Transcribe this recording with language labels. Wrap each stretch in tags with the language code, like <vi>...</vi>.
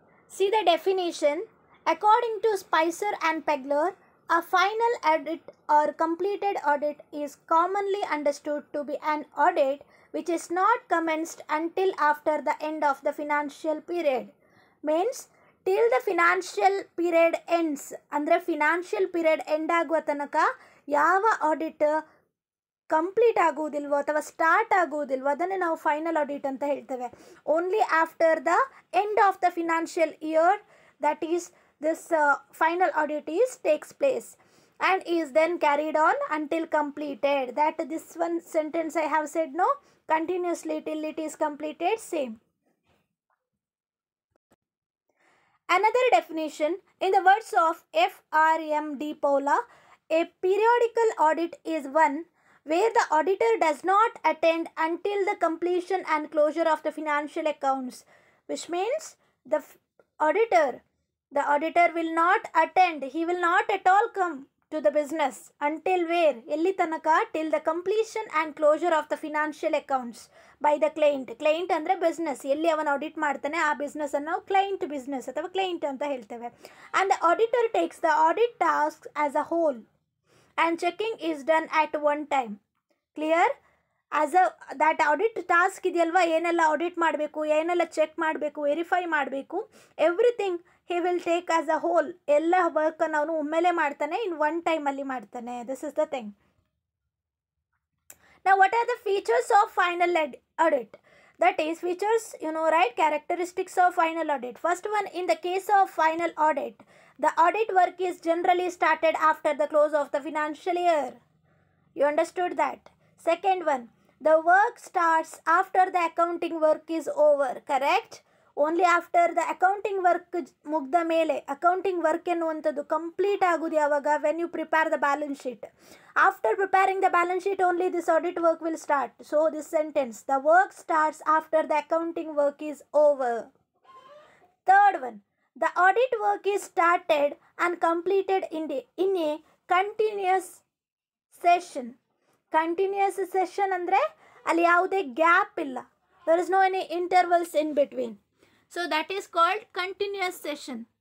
<en>See the definition. According to Spicer and Pegler, a final audit or completed audit is commonly understood to be an audit which is not commenced until after the end of the financial period. Means till the financial period ends.</en> <kn>ಅಂದರೆ financial period end ಆಗುವ ತನಕ ಯಾವ audit complete ಆಗುವುದಿಲ್ವೋ ಅಥವಾ start ಆಗುವುದಿಲ್ವೋ ಅದನ್ನು ನಾವು final audit ಅಂತ ಹೇಳ್ತೇವೆ.</kn> <en>Only after the end of the financial year, that is this final audit takes place and is then carried on until completed. That this one sentence I have said, no, continuously till it is completed, same. Another definition, in the words of F.R.M.D. Paula, a periodical audit is one where the auditor does not attend until the completion and closure of the financial accounts, which means the auditor will not attend, he will not at all come to the business until where?</en> <kn>ಎಲ್ಲಿ ತನಕ?</kn> <en>Till the completion and closure of the financial accounts by the client.</en> <kn>Client ಅಂದರೆ business, ಎಲ್ಲಿ ಅವನು audit ಮಾಡ್ತಾನೆ ಆ ಬಿಸ್ನೆಸ್ಸನ್ನು ನಾವು client business ಅಥವಾ client ಅಂತ ಹೇಳ್ತೇವೆ.</kn> <en>And the auditor takes the audit task as a whole and checking is done at one time. Clear?</en> <kn>As that audit task ಇದೆಯಲ್ವಾ, ಏನೆಲ್ಲ ಆಡಿಟ್ ಮಾಡಬೇಕು, ಏನೆಲ್ಲ ಚೆಕ್ ಮಾಡಬೇಕು, ವೆರಿಫೈ ಮಾಡಬೇಕು,</kn> <en>Everything he will take as a whole.</en> <kn>ಎಲ್ಲ ವರ್ಕನ್ನು ಅವನು ಒಮ್ಮೆಲೆ ಮಾಡ್ತಾನೆ, ಇನ್ ಒನ್ ಟೈಮಲ್ಲಿ ಮಾಡ್ತಾನೆ.</kn> <en>This is the thing. Now what are the features of final audit? That is features, you know, right? Characteristics of final audit. First one, in the case of final audit, the audit work is generally started after the close of the financial year. You understood that? Second one, the work starts after the accounting work is over. Correct? Only after the accounting work</en> <kn>ಮುಗ್ದ ಮೇಲೆ,</kn> <en>accounting work</en> <kn>ಎನ್ನುವಂಥದ್ದು complete ಆಗೋದು ಯಾವಾಗ,</kn> <en>When you prepare the balance sheet. After preparing the balance sheet only this audit work will start. So this sentence, the work starts after the accounting work is over. Third one, the audit work is started and completed in a continuous session.</en> <kn>Continuous session ಅಂದರೆ ಅಲ್ಲಿ ಯಾವುದೇ gap ಇಲ್ಲ.</kn> <en>There is no any intervals in between. So that is called continuous session.</en>